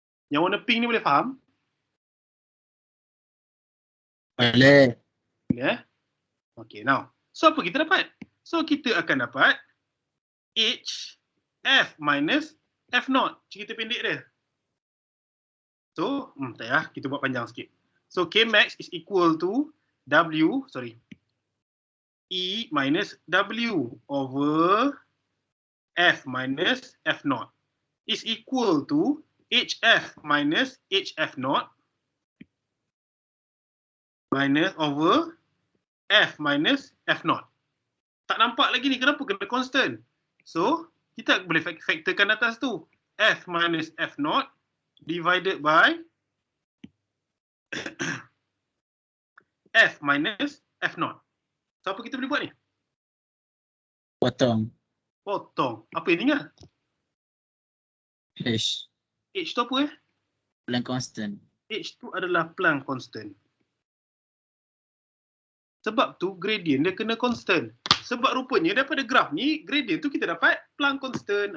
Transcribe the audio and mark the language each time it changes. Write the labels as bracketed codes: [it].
[ms] Yang warna pink ni boleh faham? Boleh. Ya. [en] Okay, now. [ms] So apa kita dapat? So kita akan dapat HF minus F0. Cerita pendek dia. So, tak ya, kita buat panjang sikit. [en] So Kmax is equal to E minus W over F minus F0 is equal to HF minus HF0 minus over F minus F0. [ms] Tak nampak lagi ni, kenapa kena constant? So, kita boleh faktorkan atas tu. [en] F minus F0 divided by F minus F0. [ms] So, apa kita boleh buat ni? Potong. Potong. Apa yang tinggal? [en] H. [ms] H tu apa [en] Planck constant. [ms] H tu adalah Planck constant. Sebab tu gradient dia kena constant. Sebab rupanya daripada graf ni, gradient tu kita dapat Planck constant.